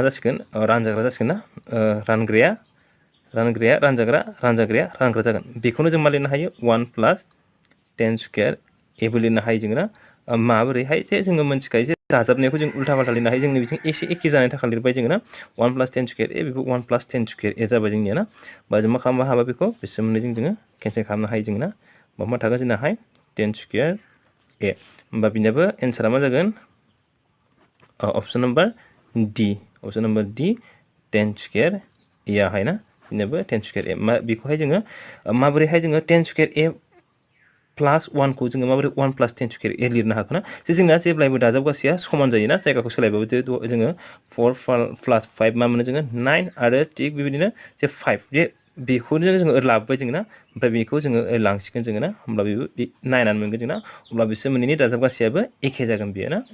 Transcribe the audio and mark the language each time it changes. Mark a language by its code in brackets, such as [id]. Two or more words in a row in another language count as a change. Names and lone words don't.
[brx] जासिगोन रानजाग्रा जासिगोन ना रानग्राया रानजाग्रा जागोन बेखौनो जों मा लिरनो हायो [en] 1 plus 10 square a-bo [brx] लिरनो हायो जोङो ना माबोरैहाय जे जोङो मोनथिखायो जे दाजाबनायखौ जों उल्था फाल्था लिरनो हायो जोंनि बिथिं एसे एखे जानायनि थाखाय लिरबाय जोङो ना [en] 1 plus 10 square a [brx] बेखौ [en] 1 plus 10 square a [brx] जाबाय जोंनिया ना बा जों मा खालामनो हाबा बेखौ बिसोर मोननैजों जोङो केन्सेल खालामनो हायो जोङो ना मा थागोन जोंनाहाय [en] 10 square a [brx] होमबा बिनियाबो एन्सारा मा जागोन [en] option number D 10 square a [brx] आहाय ना बिनियाबो [en] 10 square a [brx] बेखौहाय जोङो माबोरैहाय जोङो [en] 10 square a plus 1 [brx] खौ जोङो माबोरै [en] 1 plus 10 square a [brx] लिरनो हागोन ना जे जोंना जेब्लायबो दाजाबगासेया समान जायोना जायगाखौ सोलायबाबो जोङो [en] 4 plus 5 [brx] मा मोनो जोङो 9 आरो थिग बेबायदिनो जे 5 जे बेखौनो जोङो लाबोबाय जोङो ना ओमफ्राय बेखौ जोङो लांसिगोन जोङो ना होमब्ला बेबो 9 आनो मोनगोन जोंना अब्ला बिसोर मोननैनि दाजाबगासेयाबो एखे जागोन बेयो ना